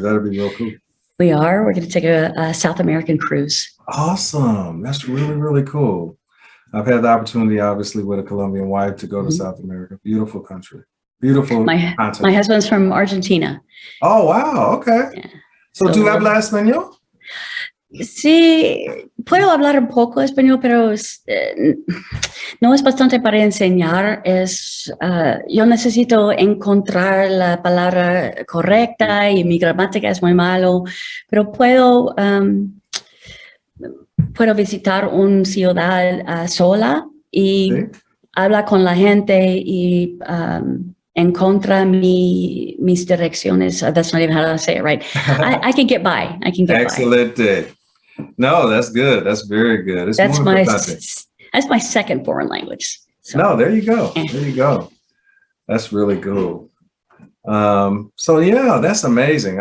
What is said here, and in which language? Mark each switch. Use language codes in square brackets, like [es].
[en] That'd be real cool. We're going to take a South American cruise. Awesome. That's really, really cool. I've had the opportunity, obviously, with a Colombian wife to go to South America. Beautiful country. Beautiful continent. My husband's from Argentina. Oh, wow. Okay. Yeah. [es] So, ¿tú hablas español? Sí, puedo hablar un poco español, pero no es bastante para enseñar. Yo necesito encontrar la palabra correcta y mi gramática es muy malo, pero puedo visitar una ciudad sola y hablar con la gente y encontrar mis direcciones. [en] That's not even how to say it right. I can get by. Excellent. No, that's good. That's very good. That's my second foreign language. So. No, there you go. There you go. That's really cool. So yeah, that's amazing.